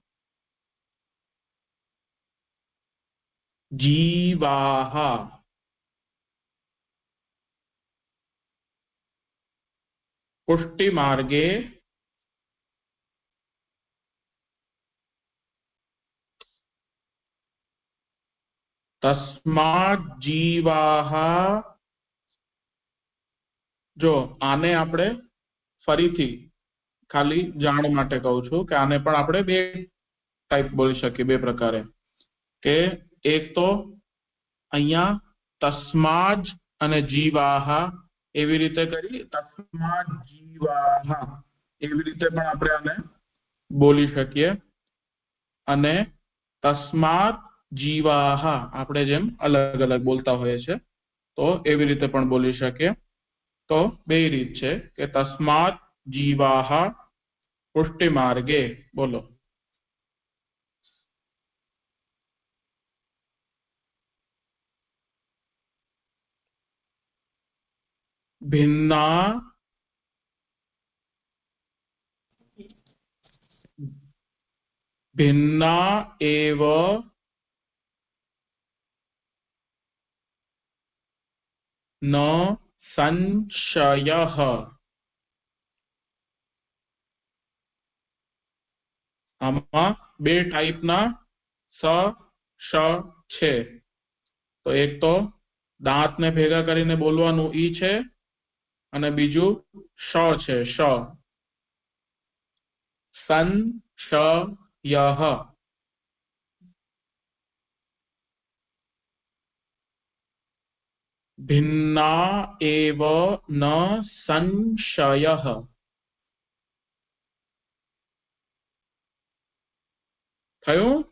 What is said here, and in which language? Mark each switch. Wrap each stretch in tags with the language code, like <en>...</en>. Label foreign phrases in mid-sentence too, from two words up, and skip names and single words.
<sa>जीवाः पुष्टिमार्गे तस्मात् जीवाः</sa> <gu>જો આને આપણે ફરીથી ખાલી જાણ માટે કહું છું કે આને પણ આપણે બે ટાઈપ બોલી શકીએ બે પ્રકારે કે એક તો અહીંયા તસ્માજ અને જીવાહ એવી રીતે કરી</gu> <sa>તસ્માજ જીવાહ</sa> <gu>એવી રીતે પણ આપણે આને બોલી શકીએ અને</gu> <sa>તસ્માત જીવાહ</sa> <gu>આપણે જેમ અલગ અલગ બોલતા હોઈએ છે તો એવી રીતે પણ બોલી શકીએ તો બે રીત છે કે</gu> <sa>તસ્માત જીવાહ પુષ્ટિ માર્ગે</sa> <gu>બોલો</gu> <sa>भिन्ना भिन्ना एव न संशयः</sa> <gu>આમાં બે ટાઈપના સ શ છે તો એક તો દાંતને ભેગા કરીને બોલવાનું ઈ છે અને બીજું શ છે શ સંશયઃ</gu> <sa>भिन्ना एव न संशयः</sa> <gu>થયું</gu>